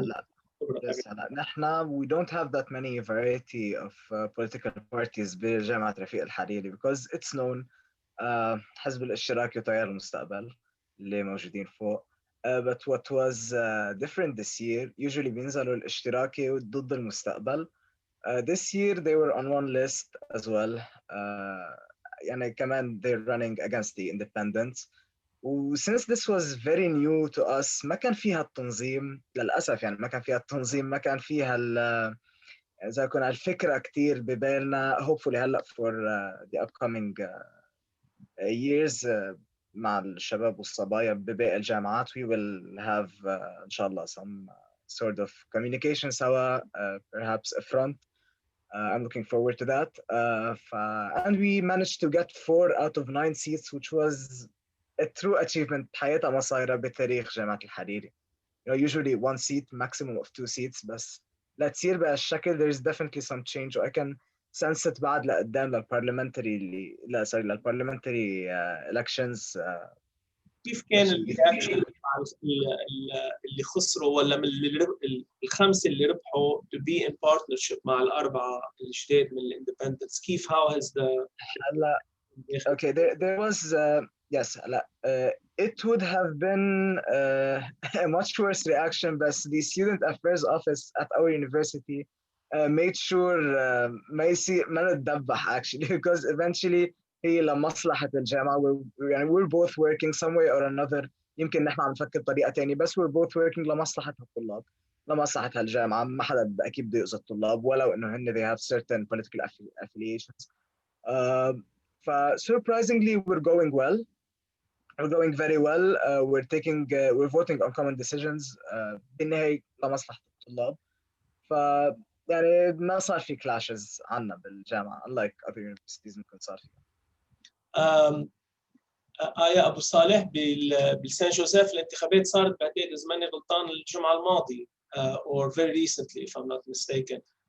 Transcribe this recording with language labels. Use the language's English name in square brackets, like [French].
[English] هلا نحن we don't have that many variety of political parties بجامعة رفيق الحريري because it's known [Arabic] حزب الاشتراكي وتيار المستقبل اللي موجودين فوق. [English] But what was different this year, usually [Arabic] بينزلوا الاشتراكي ضد المستقبل. [English] This year they were on one list as well. يعني كمان they're running against the independents. Since this was very new to us [Arabic] ما كان فيها التنظيم للأسف يعني ما كان فيها التنظيم ما كان فيها إذا كنا الفكرة كتير ببالنا hopefully هلا for the upcoming years مع الشباب والصبايا بباقي الجامعات we will have إن شاء الله [English] some sort of communication [Arabic] سوا [English] perhaps a front. I'm looking forward to that. And we managed to get 4 out of 9 seats which was a true achievement [Arabic] حياتها ما صايرة بتاريخ جامعة الحريري. [English] You know, usually 1 seat, maximum of 2 seats [Arabic] بس لا تصير بهالشكل [English] there's definitely some change. I can sense it [Arabic] بعد لقدام للبارلمنتري للبارلمنتري [English] elections. [Arabic] كيف كان الرياكشن اللي خسروا ولا من الخمسه اللي ربحوا [English] to be in partnership [Arabic] مع الاربعه الجداد من الاندبندنتس كيف [English] how has the هلا okay there was yes it would have been a much worse reaction but the student affairs office at our university made sure [Arabic] ما نتدبح [English] actually because eventually [Arabic] هي لمصلحة الجامعة يعني [English] we're both working some way or another. [Arabic] يمكن نحن عم نفكر بطريقة تانية بس [English] we're both working [Arabic] لمصلحة الطلاب لمصلحة الجامعة. ما حدا أكيد بده يؤذي الطلاب ولو إنه هن [English] they have certain political affiliations. Surprisingly we're going well. We're going very well. We're voting on common decisions. [Arabic] بالنهاية لمصلحة الطلاب. يعني ما صار في clashes عنا بالجامعة [English] unlike other universities [Arabic] ممكن صار فيها. آية أبو صالح بالسان جوزيف الانتخابات صارت بعتقد إذا ماني غلطان الجمعة الماضية [English] or very recently if I'm not mistaken.